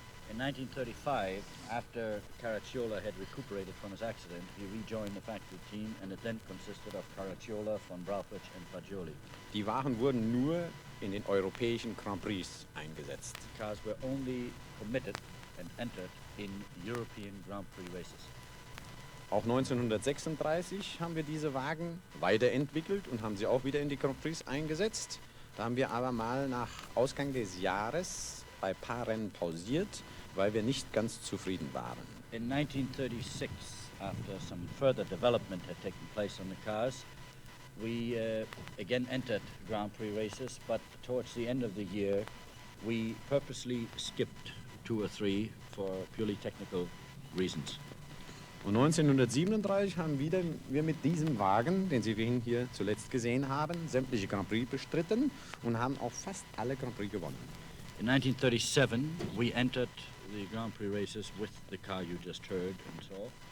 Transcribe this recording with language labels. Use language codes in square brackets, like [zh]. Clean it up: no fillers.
[en] In 1935, after Caracciola had recuperated from his accident, he rejoined the factory team, and it then consisted of Caracciola, von Brauchitsch and Fagioli. [de] Die Wagen wurden nur in den europäischen Grand Prix eingesetzt. [en] Cars were only permitted and entered in European Grand Prix races. [de] Auch 1936 haben wir diese Wagen weiterentwickelt und haben sie auch wieder in die Grand Prix eingesetzt. Da haben wir aber mal nach Ausgang des Jahres bei ein paar Rennen pausiert, weil wir nicht ganz zufrieden waren. [en] In 1936, after some further development had taken place on the cars, we again entered Grand Prix races, but towards the end of the year, we purposely skipped 2 or 3 for purely technical reasons. [de] Und 1937 haben wir mit diesem Wagen, den Sie hier zuletzt gesehen haben, sämtliche Grand Prix bestritten und haben auch fast alle Grand Prix gewonnen. [en] In 1937, we entered the Grand Prix races with the car you just heard and saw.